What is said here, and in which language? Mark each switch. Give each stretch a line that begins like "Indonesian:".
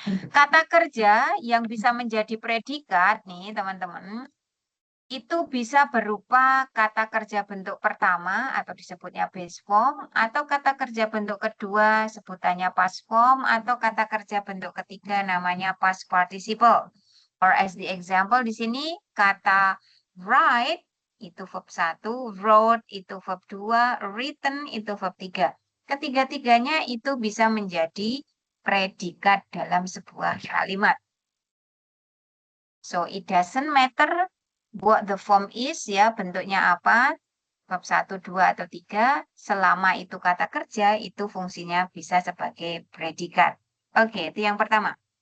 Indonesian: Kata kerja yang bisa menjadi predikat nih, teman-teman, itu bisa berupa kata kerja bentuk pertama atau disebutnya base form, atau kata kerja bentuk kedua sebutannya past form, atau kata kerja bentuk ketiga namanya past participle.
English: Or as the example
Indonesian: di sini kata write itu verb 1, wrote itu verb 2, written itu verb 3. Ketiga-tiganya itu bisa menjadi predikat dalam sebuah kalimat.
English: So it doesn't matter what the form is
Indonesian: ya, bentuknya apa, bab 1, 2, atau 3, selama itu kata kerja, itu fungsinya bisa sebagai predikat. Oke, itu yang pertama.